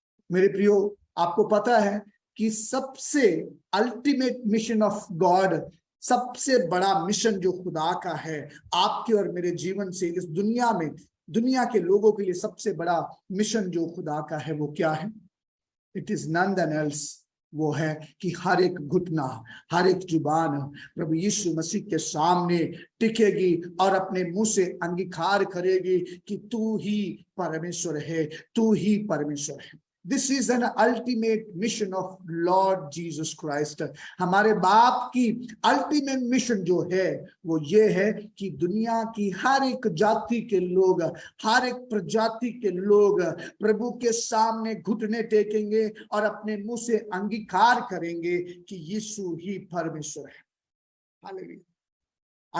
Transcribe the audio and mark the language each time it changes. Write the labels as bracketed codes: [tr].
[hi] मेरे प्रियो, आपको पता है कि सबसे अल्टीमेट मिशन ऑफ गॉड, सबसे बड़ा मिशन जो खुदा का है आपके और मेरे जीवन से इस दुनिया में, दुनिया के लोगों के लिए सबसे बड़ा मिशन जो खुदा का है वो क्या है? [en] it is none then else, [hi] वो है कि हर एक घुटना, हर एक जुबान प्रभु यीशु मसीह के सामने टिकेगी और अपने मुंह से अंगीकार करेगी कि तू ही परमेश्वर है, तू ही परमेश्वर है। [en] This is an ultimate mission of Lord Jesus Christ. [hi] हमारे बाप की अल्टीमेट मिशन जो है वो ये है कि दुनिया की हर एक जाति के लोग, हर एक प्रजाति के लोग प्रभु के सामने घुटने टेकेंगे और अपने मुंह से अंगीकार करेंगे कि यीशु ही परमेश्वर है। हालेलुया।